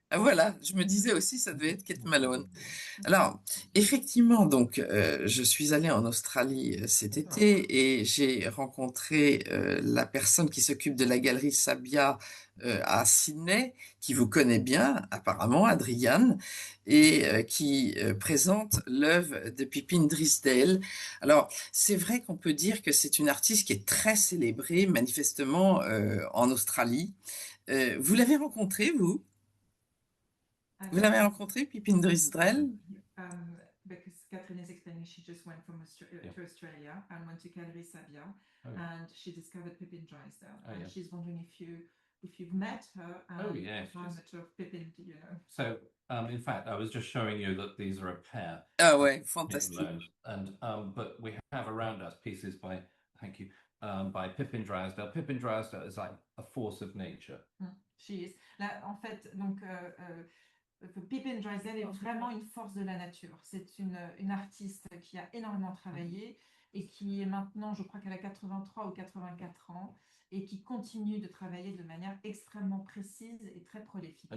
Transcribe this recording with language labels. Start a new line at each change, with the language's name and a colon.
French: Ah, voilà, je me disais aussi, ça devait être Kate Malone. Alors, effectivement, donc, je suis allée en Australie cet été et j'ai rencontré la personne qui s'occupe de la galerie Sabia à Sydney, qui vous connaît bien, apparemment, Adriane, et qui présente l'œuvre de Pippin Drisdale. Alors, c'est vrai qu'on peut dire que c'est une artiste qui est très célébrée, manifestement, en Australie. Vous l'avez rencontrée, vous? Vous l'avez rencontrée, Pippin Drisdale?
English: Because Catherine is explaining she just went to Australia and went to Galerie Sabia, and she discovered Pippin Drysdale. And she's wondering if you've met her and yes, how much of Pippin do you know? So, in fact, I was just showing you that these are a pair.
French: Ah ouais, Kate fantastique. Malone.
English: And but we have around us pieces by, thank you, by Pippin Drysdale. Pippin Drysdale is like a force of nature. She is.
French: Là, en fait, donc, Pippin Drysdale est vraiment une force de la nature. C'est une artiste qui a énormément travaillé et qui est maintenant, je crois qu'elle a 83 ou 84 ans, et qui continue de travailler de manière extrêmement précise et très prolifique.